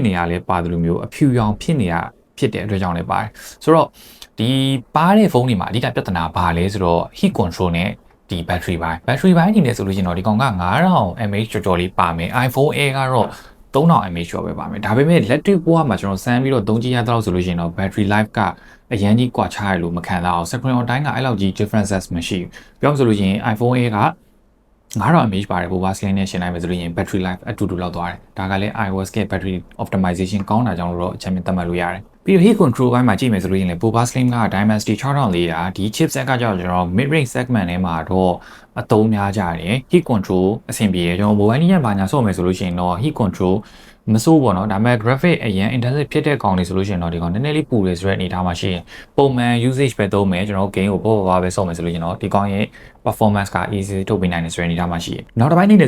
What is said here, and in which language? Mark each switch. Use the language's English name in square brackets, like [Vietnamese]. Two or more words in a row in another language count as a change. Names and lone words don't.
[Burmese] နေရလဲပါတယ်လို့မျိုးအဖြူရောင်ဖြစ်နေရဖြစ်တဲ့အတွက်ကြောင့်လည်းပါတယ်ဆိုတော့ဒီပါးတဲ့ဖုန်းတွေမှာအဓိကပြဿနာဘာလဲဆိုတော့ [English] heat control [Burmese] နဲ့ဒီ battery ပိုင်းအနေနဲ့ဆိုလို့ရှိရင်တော့ဒီကောင်က9000 mAh ကျော်ကျော်လေးပါမယ် iPhone Air ကတော့3000 mAh ကျော်ပဲပါမယ်ဒါပေမဲ့လက်တွေ့ဘဝမှာကျွန်တော်စမ်းပြီးတော့သုံးကြည့်ရတော့ဆိုလို့ရှိရင်တော့ [English] battery life [Burmese] ကအရန်ကြီးကွာခြားရလို့မခံတော့အောင် [English] screen on time [Burmese] ကအဲ့လောက်ကြီး differences မရှိဘူးပြောမှဆိုလို့ရှိရင် iPhone Air က 9000 mAh ပါတယ်ပိုပါစလင်းနဲ့ရှင်းလိုက်မယ်ဆိုလို့ရင် [English] battery life [Burmese] အတူတူလောက်သွားတယ်ဒါကလည်း iOS က [English] battery optimization [Burmese] ကောင်းတာကြောင့်လို့တော့အချက်မြင်သတ်မှတ်လို့ရတယ်ပြီးတော့ [English] heat control [Burmese] ဘိုင်းမှာကြည့်မယ်ဆိုလို့ရင်လည်းပိုပါစလင်းက Dimensity 6400ဒီ chipset ကကြောင့်ကျွန်တော် [English] mid range segment [Burmese] ထဲမှာတော့အသုံးများကြတယ် [English] heat control [Burmese] အဆင်ပြေတယ်ကျွန်တော် mobile ညံ့ပါညာဆော့မယ်ဆိုလို့ရှိရင်တော့ heat control မစိုးပေါ့နော်ဒါပေမဲ့ graphic အရင် intensive ဖြစ်တဲ့ကောင်တွေဆိုလို့ရှိရင်တော့ဒီကောင်နည်းနည်းလေးပူတယ်ဆိုတဲ့အနေအထားမှာရှိရင်ပုံမှန် usage ပဲသုံးမယ်ကျွန်တော် game ကိုပေါ့ပေါ့ပဲဆော့မယ်ဆိုလို့ရှိရင်တော့ဒီကောင်ရဲ့ performance က easy ထုတ်ပေးနိုင်တယ်ဆိုတဲ့အနေအထားမှာရှိတယ်နောက်တစ်ပိုင်းအနေနဲ့